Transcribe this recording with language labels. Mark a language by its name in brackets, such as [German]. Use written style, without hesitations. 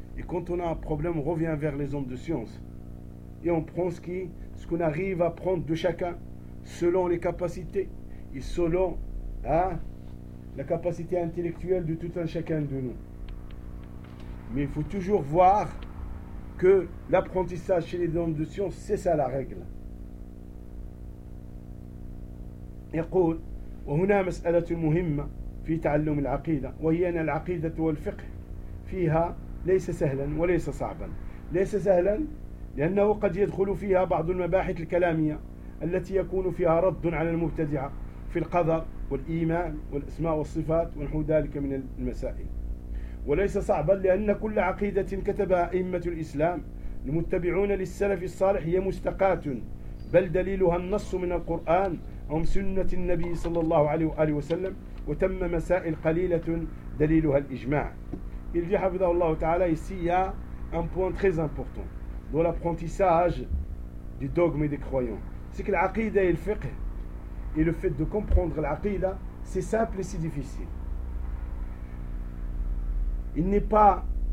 [French] Et quand on a un problème, on revient vers les hommes de science. Et on prend ce qu'on arrive à prendre de chacun, selon les capacités et selon, hein, la capacité intellectuelle de tout un chacun de nous. Mais il faut toujours voir que l'apprentissage chez les hommes de science, c'est ça la règle. [Arabic] يقول وهنا مسألة مهمة في تعلم العقيدة وهي أن العقيدة والفقه فيها ليس سهلا وليس صعبا. ليس سهلا لأنه قد يدخل فيها بعض المباحث الكلامية التي يكون فيها رد على المبتدعة في القدر والإيمان والأسماء والصفات ونحو ذلك من المسائل. وليس صعبا لأن كل عقيدة كتبها أئمة الإسلام المتبعون للسلف الصالح هي مستقاة، بل دليلها النص من القرآن أو سنة النبي صلى الله عليه وآله وسلم، وتم مسائل قليلة دليلها الإجماع. [French] Il dit, [Arabic] حفظه الله تعالى, [French] ici il y a un point très important dans l'apprentissage du dogme et des croyants. C'est que العقيدة et le fiqh, et le fait de comprendre l'aqida, c'est simple et c'est difficile. Il n'est pas